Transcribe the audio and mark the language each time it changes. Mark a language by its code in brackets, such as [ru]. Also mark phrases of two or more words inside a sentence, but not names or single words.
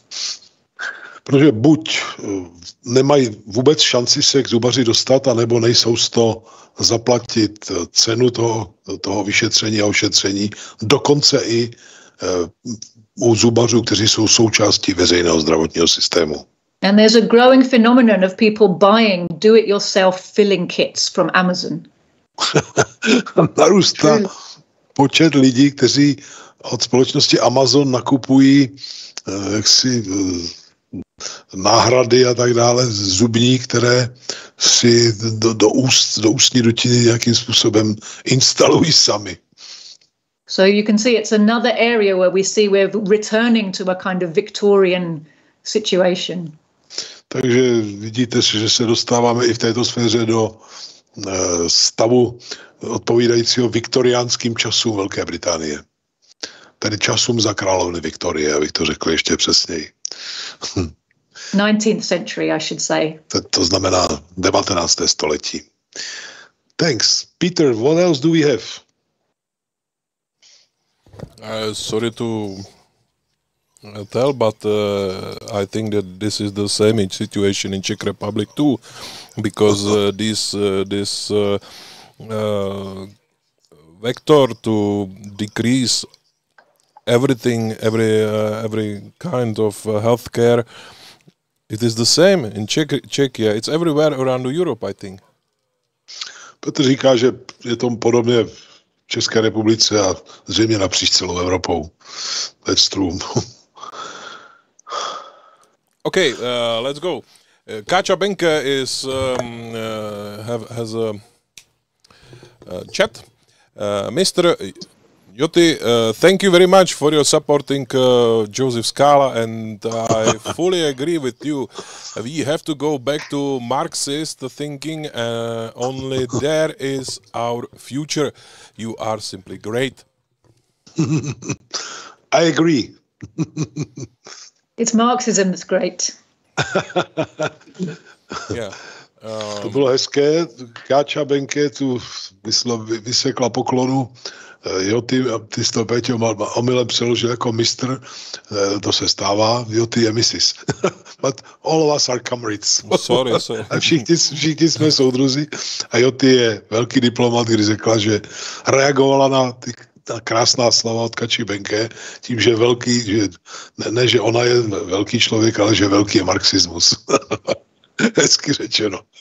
[cs] Protože buď nemají vůbec šanci se k zubaři dostat, anebo nejsou z toho zaplatit cenu toho vyšetření a ošetření, dokonce i u zubařů, kteří jsou součástí veřejného zdravotního systému. [en] And there's a growing phenomenon of people buying do-it-yourself filling kits from Amazon. [cs] Narůstá počet lidí, kteří od společnosti Amazon nakupují náhrady a tak dále zubní, které si do ústní dutiny nějakým způsobem instalují sami. [en] So you can see it's another area where we see we're returning to a kind of Victorian situation. [cs] Takže vidíte, že se dostáváme i v této sféře do stavu odpovídajícího viktoriánským časům Velké Británie. Tedy časům za královny Viktorie, abych to řekl ještě přesněji. [en] 19th century, I should say. [cs] To znamená 19. století. [en] Thanks. Peter, what else do we have? Sorry to tell, but I think that this is the same situation in Czech Republic too, because this vector to decrease everything, every kind of healthcare, it is the same in Czechia. It's everywhere around Europe, I think. [cs] Petr říká, že je tomu podobně v České republice a zřejmě napříč celou Evropou. [en] That's true. Okay, let's go. Káča Benke has a chat. Mr. Joti, thank you very much for your supporting Josefem Skálou, and I fully agree with you. We have to go back to Marxist thinking. Only there is our future. You are simply great. I agree. It's Marxism that's great. Yeah. [cs] To bylo hezké. Káča Benke tu vysekla poklonu. Joti, ty jsi to, Péťo, omylem přeložil jako mistr, to se stává, Joti je Mrs. [en] But all of us are comrades. Sorry. [cs] A všichni jsme soudruzi. A Joti je velký diplomat, když řekla, že reagovala na ta krásná slova od Kači Benke tím, že velký, že ne, že ona je velký člověk, ale že velký je marxismus. Hezky řečeno.